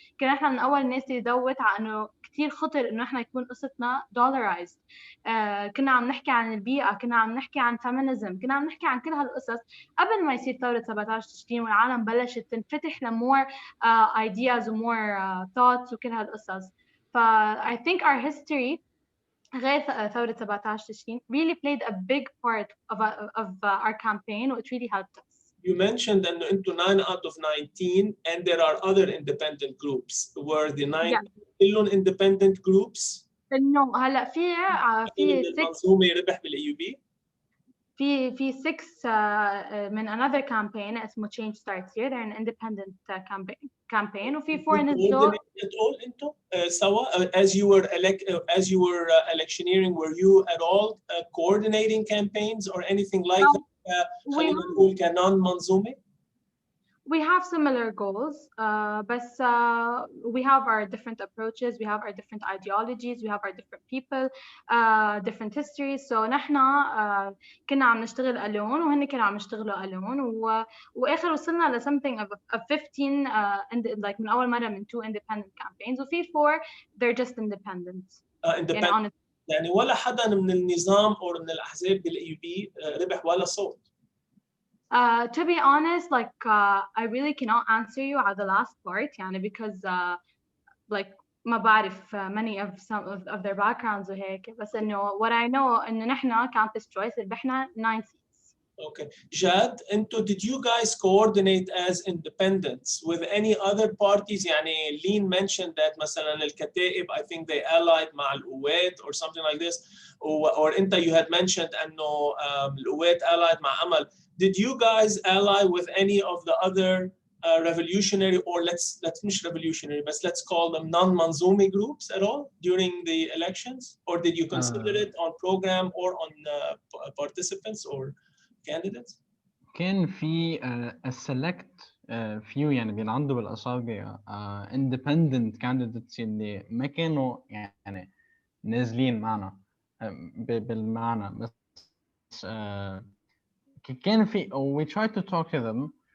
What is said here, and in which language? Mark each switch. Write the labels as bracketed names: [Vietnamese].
[Arabic] كنا نحن من اول الناس اللي دوت على انه كثير خطر انه نحن يكون قصتنا dollarized. كنا عم نحكي عن البيئه، كنا عم نحكي عن feminism، كنا عم نحكي عن كل هالقصص قبل ما يصير ثوره 17 تشرين والعالم بلشت تنفتح لمور ideas ومور thoughts وكل هالقصص. [English] ف I think our history [Arabic] غير ثورة 17 تشرين [English] really played a big part of our campaign, which really helped us. You mentioned that into 9 out of 19 and there are other independent groups. Were the 9 كلهم independent groups؟ [Arabic] إنه هلا في 6 المنظومة ربح بالAUB؟ في 6 من [English] another campaign [Arabic] اسمه Change Starts Here. [English] They're an independent campaign [Arabic] وفي 4 نزلوا. [English] all into سوا as you were electioneering, were you at all coordinating campaigns or anything like that? [Arabic] خلينا نقول كنون منظومة. [English] We have similar goals, but we have our different approaches, we have our different ideologies, we have our different people, different histories. [Arabic] So نحن كنا عم نشتغل alone وهن كانوا عم يشتغلوا alone وآخر وصلنا ل [English] something of 15 like [Arabic] من أول مرة من [English] 2 independent campaigns [Arabic] وفي 4 [English] they're just independent. [Arabic] يعني ولا حدا من النظام أو من الأحزاب بالAUB ربح ولا صوت. [English] To be honest, like I really cannot answer you at the last part, يعني because like [Arabic] ما بعرف [English] many of some of their backgrounds وهيك. [Arabic] بس إنه [English] what I know [Arabic] إنه نحنا campus choice ربحنا 9 seats. [English] Okay, Jad, did you guys coordinate as independents with any other parties? يعني Leen mentioned that [Arabic] مثلا الكتائب [English] I think they allied [Arabic] مع القوات [English] or something like this. Or you had mentioned [Arabic] إنه القوات [English] allied مع أمل. Did you guys ally with any of the other revolutionary or let's مش revolutionary but let's call them non-Manzoumi groups at all during the elections? Or did you consider it on program or on participants or candidates? [Arabic] كان في [English] a select few [Arabic] يعني بينعدوا بالأصابع independent candidates اللي ما كانوا يعني نازلين معنا بالمعنى بس كان في [English] we tried to talk to them